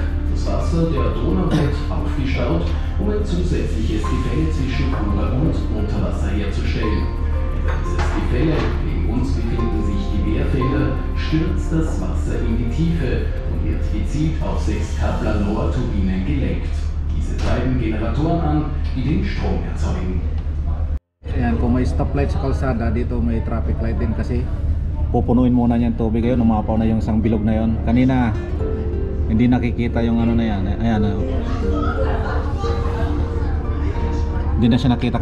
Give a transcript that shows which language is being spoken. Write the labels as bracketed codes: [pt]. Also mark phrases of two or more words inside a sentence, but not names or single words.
[de] Das Wasser der Donau wird aufgestaut, um ein zusätzliches Gefälle zwischen Ober- und Unterwasser herzustellen. Über dieses Gefälle, neben uns befinden sich die Wehrfelder, stürzt das Wasser in die Tiefe und wird gezielt auf 6 Kaplan-Rohr-Turbinen gelenkt. Diese treiben Generatoren an, die den Strom erzeugen. [tl] Ayan, kung may stoplight sa kalsada, dito may [en] traffic light [tl] din kasi pupunuin muna niyan tubig. Ngayon umapaw na yung isang bilog na yon. Kanina hindi nakikita yung na yan. Ayan, hindi na siya nakita.